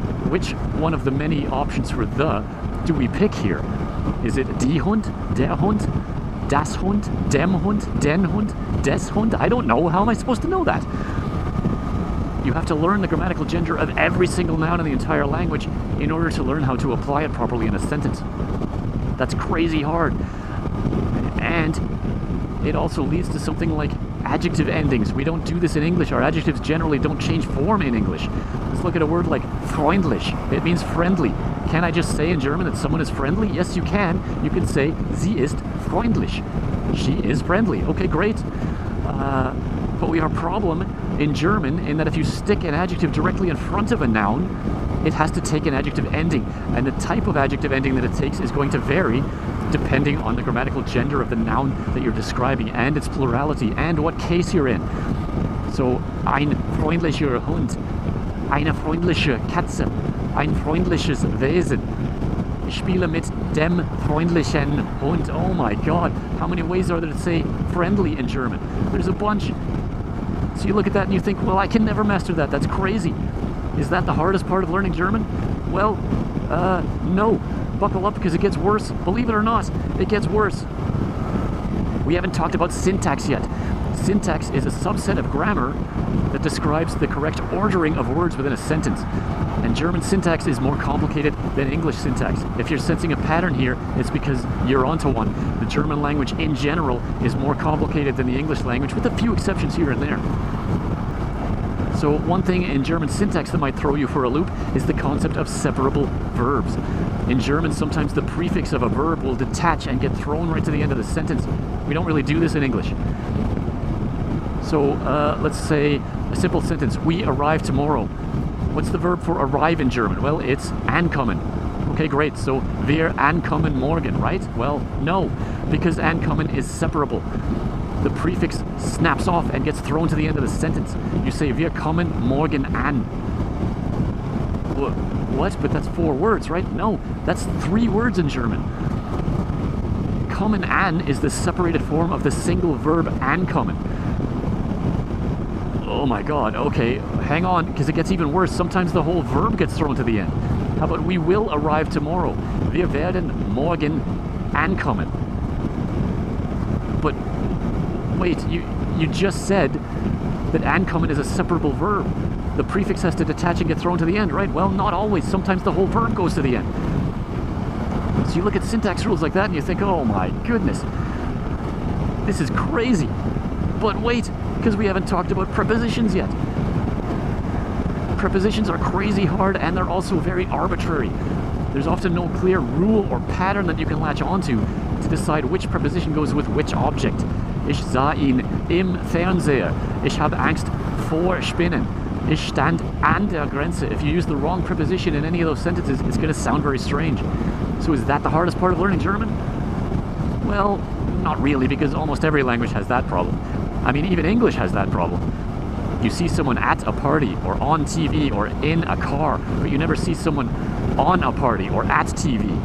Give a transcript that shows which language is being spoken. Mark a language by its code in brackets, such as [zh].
[en] Which one of the many options for "the" do we pick here? Is it [de] die Hund, der Hund, das Hund, dem Hund, den Hund, des Hund? [en] I don't know. How am I supposed to know that? You have to learn the grammatical gender of every single noun in the entire language in order to learn how to apply it properly in a sentence. That's crazy hard. And it also leads to something like adjective endings. We don't do this in English. Our adjectives generally don't change form in English. Let's look at a word like freundlich. It means friendly. Can I just say in German that someone is friendly? Yes, you can. You can say, [de] sie ist freundlich. [en] She is friendly. Okay, great. But we have a problem in German in that if you stick an adjective directly in front of a noun, it has to take an adjective ending. And the type of adjective ending that it takes is going to vary depending on the grammatical gender of the noun that you're describing and its plurality and what case you're in. [de] So, ein freundlicher Hund, eine freundliche Katze, ein freundliches Wesen. Ich spiele mit dem freundlichen Hund. [en] Oh my God, how many ways are there to say friendly in German? There's a bunch. So you look at that and you think, well, I can never master that. That's crazy. Is that the hardest part of learning German? Well, no. Buckle up because it gets worse. Believe it or not, it gets worse. We haven't talked about syntax yet. Syntax is a subset of grammar that describes the correct ordering of words within a sentence. And German syntax is more complicated than English syntax. If you're sensing a pattern here, it's because you're onto one. The German language in general is more complicated than the English language, with a few exceptions here and there. So one thing in German syntax that might throw you for a loop is the concept of separable verbs. In German, sometimes the prefix of a verb will detach and get thrown right to the end of the sentence. We don't really do this in English. So let's say a simple sentence, we arrive tomorrow. What's the verb for arrive in German? Well, it's ankommen. Okay, great. [de] So wir ankommen morgen, [en] right? Well, no, because ankommen is separable. The prefix snaps off and gets thrown to the end of the sentence. You say [de] wir kommen morgen an. [en] What? But that's 4 words, right? No, that's 3 words in German. Kommen an is the separated form of the single verb ankommen. Oh my God, okay, hang on, because it gets even worse. Sometimes the whole verb gets thrown to the end. How about we will arrive tomorrow? [de] Wir werden morgen ankommen. [en] But wait, you just said that ankommen is a separable verb. The prefix has to detach and get thrown to the end, right? Well, not always. Sometimes the whole verb goes to the end. So you look at syntax rules like that and you think, oh my goodness, this is crazy. But wait, because we haven't talked about prepositions yet. Prepositions are crazy hard and they're also very arbitrary. There's often no clear rule or pattern that you can latch onto to decide which preposition goes with which object. [de] Ich sah ihn im Fernseher. Ich habe Angst vor Spinnen. Ich stand an der Grenze. [en] If you use the wrong preposition in any of those sentences, it's going to sound very strange. So is that the hardest part of learning German? Well, not really, because almost every language has that problem. I mean, even English has that problem. You see someone at a party, or on TV, or in a car, but you never see someone on a party or at TV.